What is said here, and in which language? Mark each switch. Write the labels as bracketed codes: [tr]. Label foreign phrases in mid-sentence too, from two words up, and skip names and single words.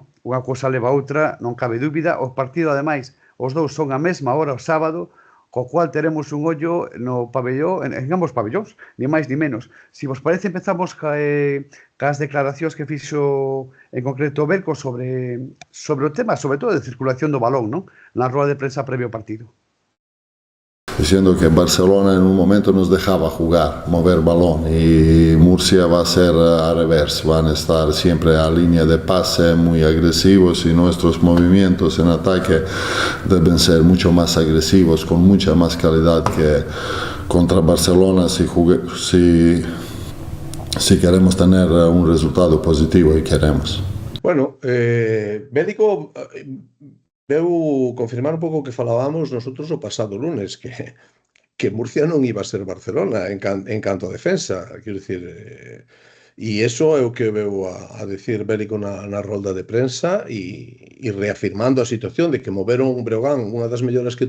[gl] Unha cousa leva a outra, non cabe dúbida. O partido, ademais, os dous son a mesma hora, o sábado, co cual teremos un ollo no pabellón, en ambos pabellóns, ni máis ni menos. Si vos parece, empezamos cas declaracións que fixo en concreto Berco sobre o tema, sobre todo de circulación do balón, non? Na roda de prensa previo ao partido. [es] Diciendo que Barcelona en un momento nos dejaba jugar, mover balón, y Murcia va a ser al revés, van a estar siempre a línea de pase muy agresivos y nuestros movimientos en ataque deben ser mucho más agresivos, con mucha más calidad que contra Barcelona. Si si queremos tener un resultado positivo, y queremos. [gl] Bueno, Bélico veu confirmar un pouco o que falábamos nosotros o pasado lunes, que Murcia non iba a ser Barcelona en canto a defensa, quero dicir, e iso é o que veu a decir Bélico na rolda de prensa e reafirmando a situación de que moveron Breogán, unha das mellores que